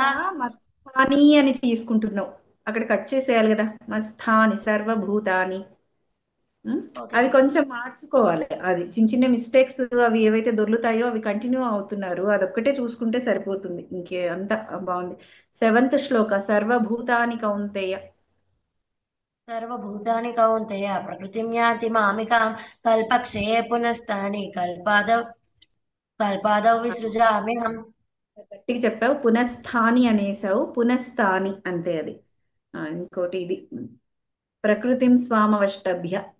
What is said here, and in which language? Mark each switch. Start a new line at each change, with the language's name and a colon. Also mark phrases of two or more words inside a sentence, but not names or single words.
Telugu: ఇక్కడ మత్స్థాని అని తీసుకుంటున్నావు, అక్కడ కట్ చేసేయాలి కదా.
Sanskrit: మస్థాని సర్వభూతాని.
Telugu: ఓకే అవి టీచర్ కొంచెం మార్చుకోవాలి. అది చిన్న చిన్న మిస్టేక్స్ అవి ఏవైతే దొర్లుతాయో అవి కంటిన్యూ అవుతున్నారు, అదొక్కటే చూసుకుంటే సరిపోతుంది. ఇంకే అంత బాగుంది. సెవెంత్ శ్లోక
Sanskrit: సర్వభూతాని కౌంతేయ. సర్వభూతాని కౌంతేయ ప్రకృతిం యాంతి మామికాం కల్పక్షయే పునస్తాని కల్పాదౌ విసృజామ్యహం
Telugu: గట్టిగా చెప్పావు, పునఃస్థాని అనేసావు, పునఃస్థాని అంతే అది. ఇంకోటి ఇది
Sanskrit: ప్రకృతిం స్వామవష్టభ్య.